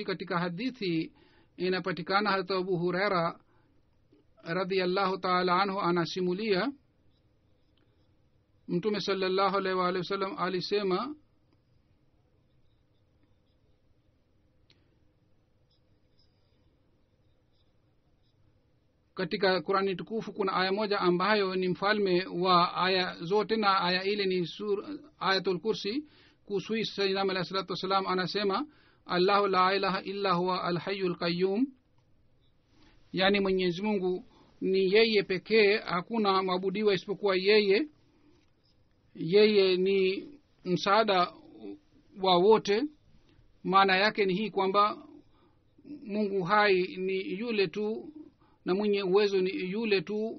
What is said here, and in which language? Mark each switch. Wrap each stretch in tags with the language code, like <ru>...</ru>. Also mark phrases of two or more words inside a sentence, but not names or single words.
<sw>Katika hadithi inapatikana hata Abu Huraira</sw> <ar>رضي الله تعالى عنه</ar> <sw>anasimulia mtume</sw> <ar>صلى الله عليه وسلم</ar> <sw>alisema katika Qur'ani tukufu kuna aya moja ambayo ni mfalme wa aya zote, na aya ile ni</sw> <ar>آية الكرسي.</ar> <sw>Kuhusu</sw> <ar>سيدنا عليه الصلاة والسلام</ar> <sw>anasema</sw> <ar>الله لا إله إلا هو الحي القيوم,</ar> <sw>yani Mwenyezi Mungu ni yeye pekee, hakuna maabudiwa isipokuwa yeye. Yeye ni msaada wa wote. maana yake ni hii kwamba Mungu hai ni yule tu na mwenye uwezo ni yule tu.</sw>